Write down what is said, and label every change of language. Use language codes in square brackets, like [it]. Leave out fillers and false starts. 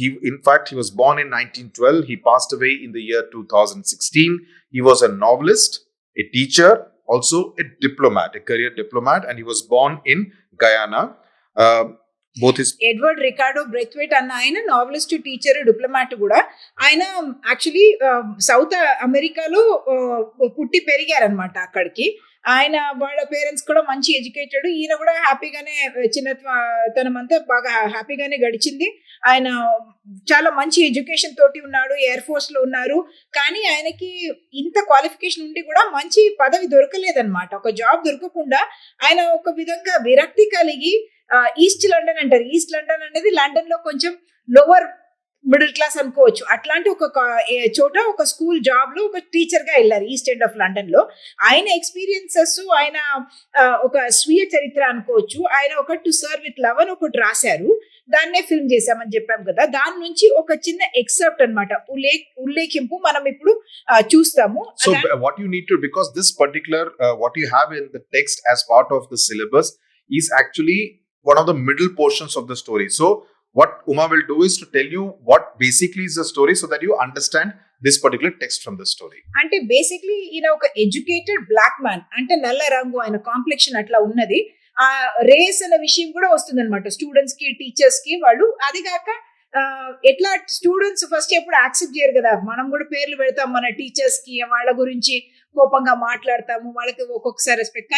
[en] In fact, he was born in 1912. He passed away in the year 2016. He was a novelist, a teacher, also a diplomat, a career diplomat, and he was born in Guyana. Both his [te] Edward Ricardo బ్రెత్వేట్ అన్న ఆయన novelist, teacher, diplomat కూడా. ఆయన actually south అమెరికాలో పుట్టి పెరిగారనమాట. అక్కడికి ఆయన వాళ్ళ parents కూడా మంచి ఎడ్యుకేటెడ్. ఈయన కూడా హ్యాపీగానే చిన్నతనం అంతా బాగా హ్యాపీగానే గడిచింది. ఆయన చాలా మంచి ఎడ్యుకేషన్ తోటి ఉన్నాడు, ఎయిర్ ఫోర్స్ లో ఉన్నారు. కానీ ఆయనకి ఇంత క్వాలిఫికేషన్ ఉండి కూడా మంచి పదవి దొరకలేదన్నమాట. ఒక జాబ్ దొరకకుండా ఆయన ఒక విధంగా విరక్తి కలిగి ఈస్ట్ లండన్ అంటారు. ఈస్ట్ లండన్ అనేది లండన్ లో కొంచెం లోవర్ మిడిల్ క్లాస్ అనుకోవచ్చు. అట్లాంటి ఒక చోట ఒక స్కూల్ జాబ్ లో ఒక టీచర్ గా వెళ్ళారు ఈస్ట్ ఎండ్ ఆఫ్ లండన్ లో. ఆయన ఎక్స్పీరియన్సెస్, ఆయన ఒక స్వీయ చరిత్ర అనుకోవచ్చు. ఆయన ఒక టు సర్వ్ విత్ లవ్ అని ఒకటి రాశారు. దాన్నే ఫిల్మ్ చేశామని చెప్పాం కదా. దాని నుంచి ఒక చిన్న ఎక్సెప్ట్ అనమాట, ఉల్లేఖింపు మనం ఇప్పుడు చూస్తాము. [en] So, what you need to, because this particular what you have in the text as part of the syllabus is actually one of the middle portions of the story. So what Uma will do is to tell you what basically is the story so that you understand this particular text from the story. [te] అంటే basically ఈయన ఒక educated black man, అంటే నల్ల రంగు, ఆయన complexion అట్లా ఉన్నది. ఆ రేస్ అనే విషయం కూడా వస్తుంది అనమాట స్టూడెంట్స్ కి, టీచర్స్ కి. వాళ్ళు అది కాక ఎట్లా స్టూడెంట్స్ ఫస్ట్ ఎప్పుడు యాక్సెప్ట్ చేయరు కదా. మనం కూడా పేర్లు పెడతాం మన టీచర్స్ కి, వాళ్ళ గురించి కోపంగా మాట్లాడతాము, వాళ్ళకి ఒక్కొక్కసారి రెస్పెక్ట్.